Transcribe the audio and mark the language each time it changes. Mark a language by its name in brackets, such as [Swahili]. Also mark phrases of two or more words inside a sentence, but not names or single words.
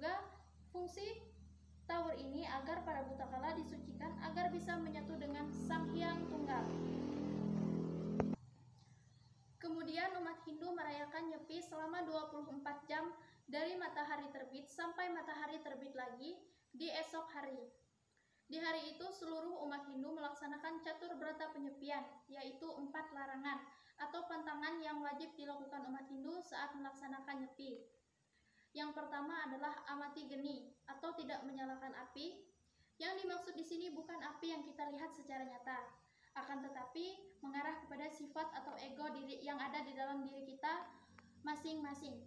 [Indonesian] Selain itu juga, fungsi Tawur ini agar para butakala disucikan agar bisa menyatu dengan Sang Hyang Tunggal. Kemudian umat Hindu merayakan Nyepi selama 24 jam dari matahari terbit sampai matahari terbit lagi di esok hari. Di hari itu seluruh umat Hindu melaksanakan catur berata penyepian, yaitu 4 larangan atau pantangan yang wajib dilakukan umat Hindu saat melaksanakan Nyepi. Yang pertama adalah amati geni atau tidak menyalakan api. Yang dimaksud di sini bukan api yang kita lihat secara nyata, akan tetapi mengarah kepada sifat atau ego diri yang ada di dalam diri kita masing-masing.